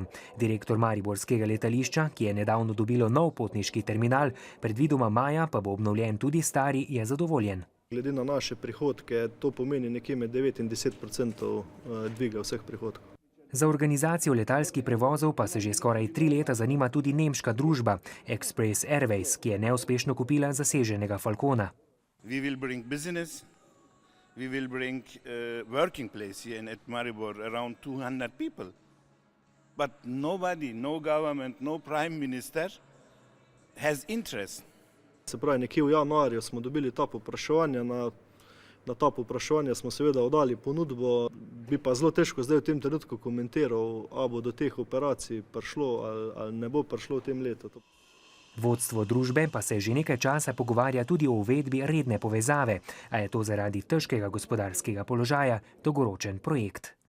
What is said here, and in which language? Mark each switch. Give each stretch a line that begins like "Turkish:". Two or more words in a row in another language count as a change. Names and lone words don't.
Slovenian: Direktor mariborskega letališča, ki je nedavno dobilo nov potniški terminal, predvidoma maja pa bo obnovljen tudi stari, je zadovoljen. Glede na naše prihodke, to pomeni nekje med 9 in 10% dviga vseh prihodkov. Za organizacijo letalskih prevozov pa se že skoraj 3 leta zanima tudi nemška družba Express Airways, ki je neuspešno kupila zaseženega Falcona.
English: We will bring business, we will bring working place here at Maribor, around 200 people. But nobody, no government, no prime minister has interest.
Slovenian: Se pravi, nekje v januarju smo dobili ta povpraševanja, na ta povpraševanja smo seveda oddali ponudbo, bi pa zelo težko zdaj v tem trenutku komentiral, ali bo do teh operacij prišlo ali ne bo prišlo v tem letu. Vodstvo družbe pa se že nekaj časa pogovarja tudi o uvedbi redne povezave, a je to zaradi težkega gospodarskega položaja dolgoročen projekt.